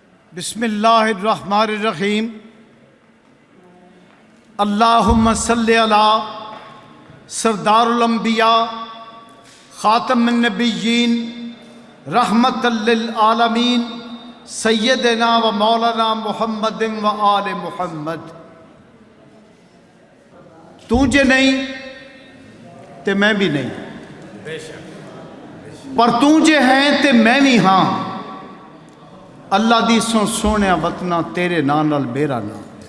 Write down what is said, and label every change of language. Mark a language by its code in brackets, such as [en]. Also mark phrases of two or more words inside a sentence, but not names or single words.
[ar] بسم الله الرحمن الرحيم۔ اللهم صل على سردار الأنبياء خاتم النبيين رحمة للعالمين سيدنا ومولانا محمد وآل محمد. [pa] ਤੂ ਜੇ ਨਹੀਂ ਤੇ ਮੈਂ ਵੀ ਨਹੀਂ, ਪਰ ਤੂ ਜੇ ਹੈ ਤੇ ਮੈਂ ਵੀ ਹਾਂ। ਅੱਲ੍ਹਾ ਦੀ ਸੋਨੇ ਵਤਨਾ ਤੇਰੇ ਨਾਮ ਨਾਲ ਮੇਰਾ ਨਾਮ।